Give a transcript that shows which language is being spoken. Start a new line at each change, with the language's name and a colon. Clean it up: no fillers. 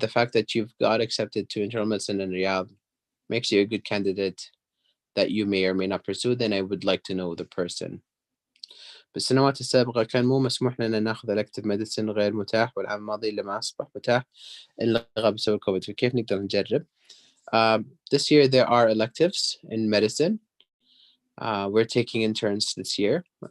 English: The fact that you've got accepted to internal medicine in Riyadh makes you a good candidate that you may or may not pursue. Then I would like to know the person.
Arabic: بالسنوات السابقة كان مو مسموح لنا ناخذ elective medicine غير متاح، والعام الماضي لما أصبح متاح انلغى بسبب الكوفيد. فكيف نقدر نجرب؟
English: This year there are electives in medicine. We're taking interns this year.